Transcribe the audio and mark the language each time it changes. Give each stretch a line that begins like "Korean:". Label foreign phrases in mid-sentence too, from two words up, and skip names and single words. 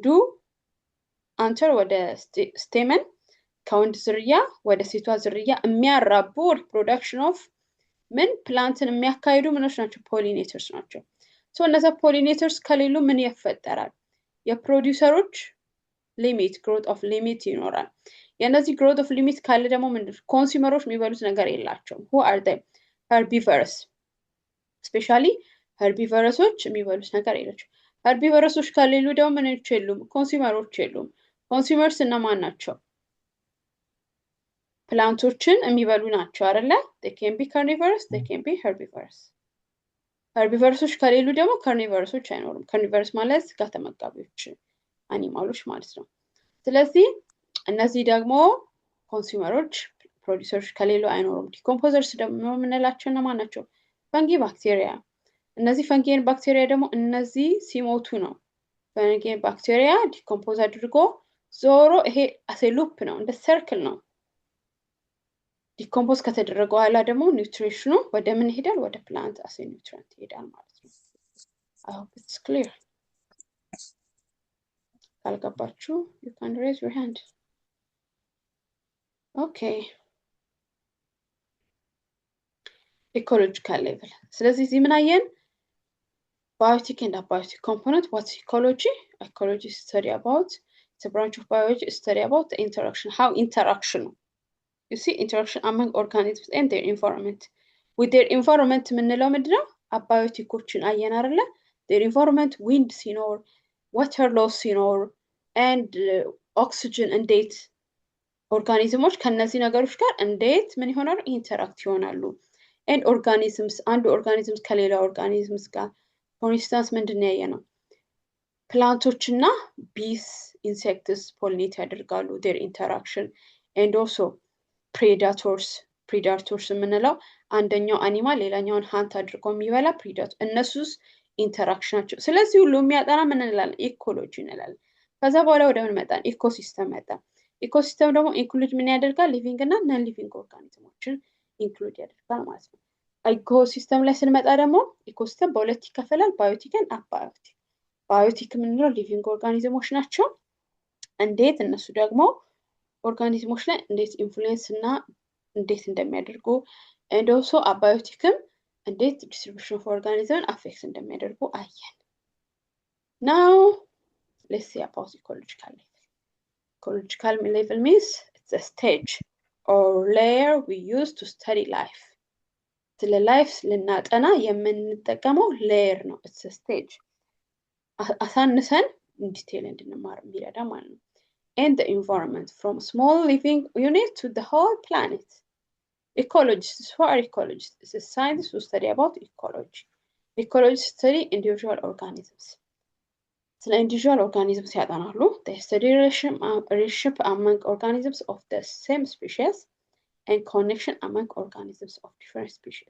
Amharic: አንተር ወደ ስቴመን ከወንድ ዝርያ ወደ ሴቷ ዝርያ የሚያራቡ
English: reproduction of
Amharic: ምን ፕላንትን የሚያካሂዱ ምኖች ናቸው ፖሊኔተርስ ናቸው ሶ እነዛ ፖሊኔተርስ ከሌሉ ምን ይፈጠራል የፕሮዲዩሰሮች ሊሚት
English: growth of limit
Amharic: ይኖራል የነዚህ
English: growth of limit
Amharic: ካለ ደግሞ ምንድነው ኮንሱመሮች የሚበሉት ነገር የላቸውም
English: who are they herbivores especially herbivores
Amharic: የሚበሉት ነገር የላቸው herbivores ከሌሉ ደግሞ ምን የሉም ኮንሱመሮች የሉም ኮንሱመርስ እነማን ናቸው ፕላንቶችን የሚበሉ ናቸው አይደለ
English: they can be carnivores they can be herbivores
Amharic: herbivores ከሌሉ ደግሞ carnivores አይኖሩም carnivores ማለት ስጋ ተመጋቢዎች አኒማሎች ማለት ነው ስለዚህ እነዚህ ደግሞ ኮንሱመሮች ፕሮዲዩሰርስ ከሌሉ አይኖሩም ዲኮምፖዘርስ ደግሞ ምንላቸው እነማን ናቸው
English: fungi bacteria
Amharic: እነዚህ ፈንጊን ባክቴሪያ ደግሞ እነዚህ ሲሞቱ ነው
English: fungi bacteria decompose
Amharic: አድርጎ ዞሮ ይሄ አሴ ሉፕ ነው እንደ ሰርክል ነው ዲኮምፖዝ ከተደረገ በኋላ ደግሞ ኒውትሪሽኑ ወደ ምን ይሄዳል ወደ ፕላንት አሴ ኒውትሪየንት ይሄዳል ማለት ነው
English: I hope it's clear
Amharic: ካልገባችሁ
English: you can raise your hand Okay. Ecological level.
Amharic: ስለዚህ እዚህ ምን አየን?
English: Biotic and abiotic component. What's ecology? Ecology is study about, it's a branch of biology, study about the interaction, how interaction. You see, interaction among organisms and their environment. With their environment
Amharic: ምንለው ምንድነው? አባዮቲኮችን አየን አይደለ?
English: Their environment, wind
Amharic: ሲኖር,
English: water loss
Amharic: ሲኖር,
English: and oxygen
Amharic: እንዴት ኦርጋኒዝሞች ከነዚህ ነገሮች ጋር እንዴት ምን ይሆናሉ? ኢንተራክት ይሆናሉ።
English: and organisms,
Amharic: አንዱ ኦርጋኒዝምስ ከሌላ ኦርጋኒዝምስ ጋር
English: for instance
Amharic: ምንድን ነው ያየነው? ፕላንቶችና
English: bees, insects pollinate
Amharic: ያደርጋሉ,
English: their interaction, and also predators
Amharic: የምንለው አንደኛው አኒማል ሌላኛውን ሃንት አድርጎ የሚበላ ፕሪዳተር እነሱስ ኢንተራክሽናቸው። ስለዚህ ሁሉ የሚያጠና ምን እንላለን? ኢኮሎጂ እንላለን። ከዛ በኋላ ወደ ምን መጣን? ኢኮሲስተም መጣ። ኢኮሲስተም ደግሞ ኢንክሉድ ምን ያደርጋል? ሊቪንግ እና
English: non living
Amharic: ኦርጋኒዝሞችን ኢንክሉድ ያደርጋል ማለት ነው። ኢኮሲስተም ላይ ስንመጣ ደግሞ ኢኮሲስተም በሁለት ይከፈላል፣ ባዮቲክ እና አባዮቲክ። ባዮቲክ የምንለው ሊቪንግ ኦርጋኒዝሞች ናቸው። እንዴት እነሱ ደግሞ ኦርጋኒዝሞች ላይ እንዴት ኢንፍሉዌንስ እና እንዴት እንደሚያደርጉ
English: and also abioticም
Amharic: እንዴት
English: distribution of organism affects
Amharic: እንደሚያደርጉ አየን።
English: Now let's see about ecological level. Ecological level means it's a stage or layer we use to study life.
Amharic: ስለ ላይፍ ልናጠና የምንጠቀመው ሌየር ነው።
English: it's a stage
Amharic: አሳንሰን ዲቴል እንድንማር የሚረዳ ማለት ነው።
English: and the environment from small living unit to the whole planet. Ecologists, who are ecologists? It's a scientist who study about ecology. Ecologists study individual organisms. So individual organisms ያጠናሉ. They study relationship among organisms of the same species and connection among organisms of different species.